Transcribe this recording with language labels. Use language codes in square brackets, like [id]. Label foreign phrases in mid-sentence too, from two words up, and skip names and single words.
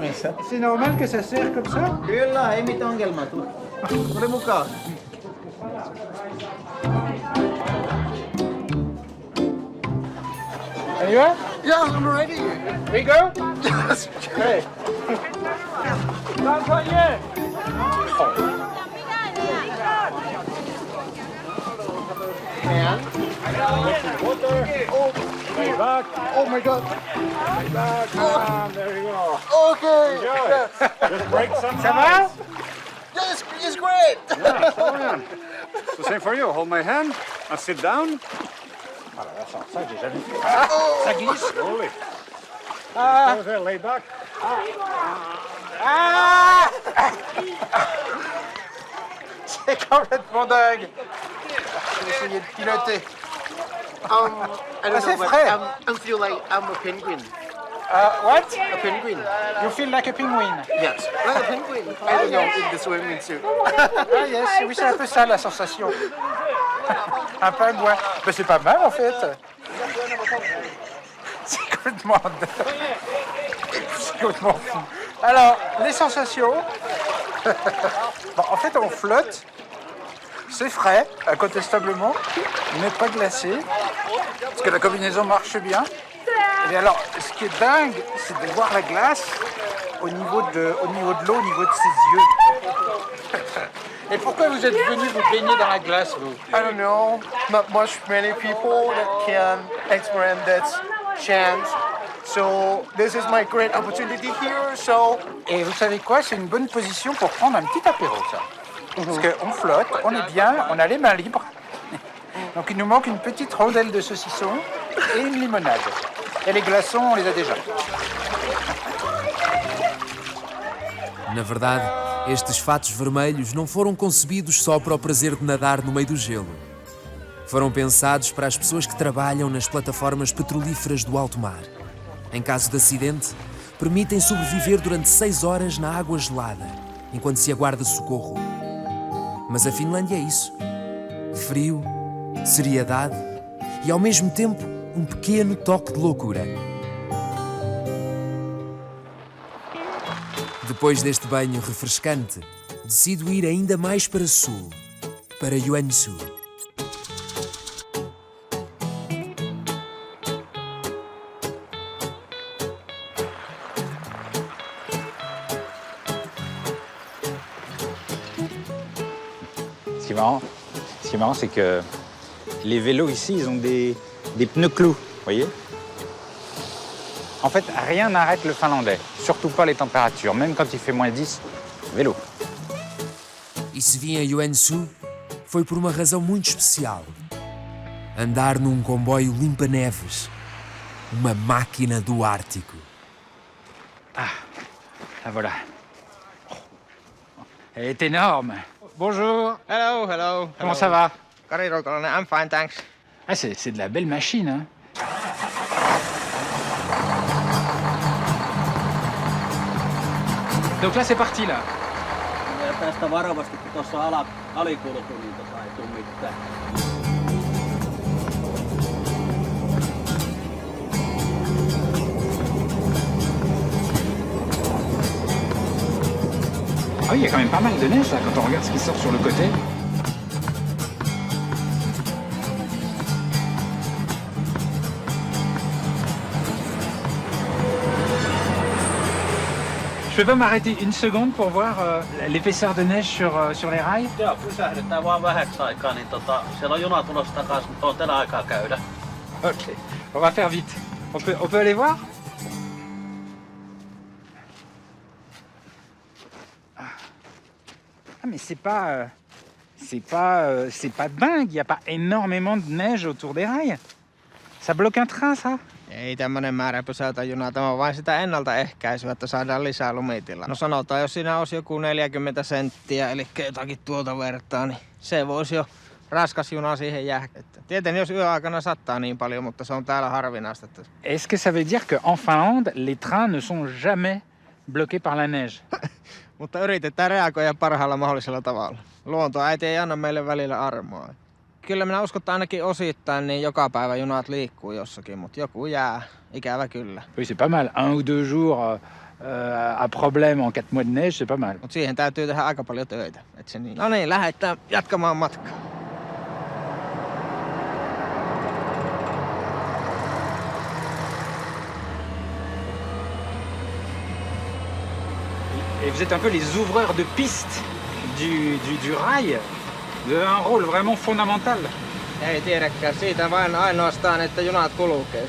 [fr] C'est normal que ça serre comme ça? [fi] Kyllä, ei mitään ongelmaa. Tule mukaan. [fr] On y va? [en] Yeah, I'm ready. We go? Yes. [fr] Okay. L'employé! [en] And Water. Way back. oh my god. Way back. Ah, there you go. Okay. Enjoy. Yes. Just break some [fr] Ça va? [en] Yes, it's great. So same for you. Hold my hand and sit down. [fr] Ah là là, ça j'ai jamais fait. Ah, ça glisse. [en] Slowly. Ah. Go there, lay back. Ah! [fr] C'est complètement dingue. Je vais essayer de piloter. [en] I don't [fr] c'est [en] know, but [fr] frais. [en] I feel like I'm a penguin. What? A penguin. You feel like a penguin? Yes, like a penguin. I don't know, in the swimming suit. Ah yes, [fr] oui, c'est un peu ça la sensation. Un pingouin. Mais c'est pas mal en fait. C'est complètement fou. Alors, les sensations. Bon, en fait, on flotte. C'est frais, incontestablement, mais pas glacé. Parce que la combinaison marche bien. Et alors, ce qui est dingue, c'est de voir la glace au niveau de l'eau, au niveau de ses yeux. Et pourquoi vous êtes venu vous baigner dans la glace, vous? [en] I don't know, not many people that can experience that chance. So this is my great opportunity here. So. [fr] Et vous savez quoi? C'est une bonne position pour prendre un petit apéro, ça. Parce qu'on flotte, on est bien, on a les mains libres. Donc il nous manque une petite rondelle de saucisson et une limonade. Et les glaçons, on les a déjà. [pt] Na verdade, estes fatos vermelhos não foram concebidos só para o prazer de nadar no meio do gelo. Foram pensados para as pessoas que trabalham nas plataformas petrolíferas do alto mar. Em caso de acidente, permitem sobreviver durante 6 horas na água gelada, enquanto se aguarda socorro. Mas a Finlândia é isso. Frio, seriedade e, ao mesmo tempo, um pequeno toque de loucura. Depois deste banho refrescante, decido ir ainda mais para sul. para Yuansu. [fr] Ce qui est marrant, c'est que les vélos ici, ils ont des pneus clous, vous voyez? En fait, rien n'arrête le finlandais, surtout pas les températures, même quand il fait moins 10, vélo. [pt] E se vim a Yuansu, foi por uma razão muito especial. Andar num comboio limpa-neves. Uma máquina do Ártico. [fr] Ah, la voilà. Elle est énorme. Bonjour. [en] Hello, hello. [fr] Comment ça va? Kari Roukalainen, [en] I'm fine, thanks. [fr] Ah, c'est de la belle machine, hein. Donc là, c'est parti, là. [fi] Ja tästä varovasti, kun tuossa alikulku, niin ei tule mitään. [fr] Ah oui, il y a quand même pas mal de neige, là, quand on regarde ce qui sort sur le côté. Je peux pas m'arrêter une seconde pour voir l'épaisseur de neige sur les rails? [fi] Joo, pysähdytään vaan vähäksi aikaa, niin siellä on juna tulossa takaisin, mutta on teillä aikaa käydä. [fr] Ok, on va faire vite. On peut aller voir? Ah mais c'est pas dingue, il n'y a pas énormément de neige autour des rails. Ça bloque un train, ça? [fi] Ei tämmönen määrä pysäytä junaa, tämä on vain sitä ennaltaehkäisyä, että saadaan lisää lumitilaa. No sanotaan, jos siinä olisi joku 40 senttiä, eli jotakin tuolta vertaa, niin se voisi jo raskas juna siihen jäädä. Tietenkin jos yöaikana sattaa niin paljon, mutta se on täällä harvinaista. [fr] Est-ce que ça veut dire qu'en Finlande, les trains ne sont jamais bloqués par la neige? [fi] Mutta yritetään reagoida parhaalla mahdollisella tavalla. Luontoäiti ei anna meille välillä armoa. Kyllä minä uskon, että ainakin osittain niin joka päivä junat liikkuu jossakin, mutta joku jää. Ikävä kyllä. [fr] Oui, c'est pas mal. 1 ou 2 jours à problème en 4 mois de neige, c'est pas mal. [fi] Mutta siihen täytyy tehdä aika paljon töitä. Et se niin. No niin, lähdetään jatkamaan matkaa. [fr] Et vous êtes un peu les ouvreurs de piste du rail. Vous avez un rôle vraiment fondamental. [fi] Ei tiedäkään siitä vain ainoastaan, että junat kulkee.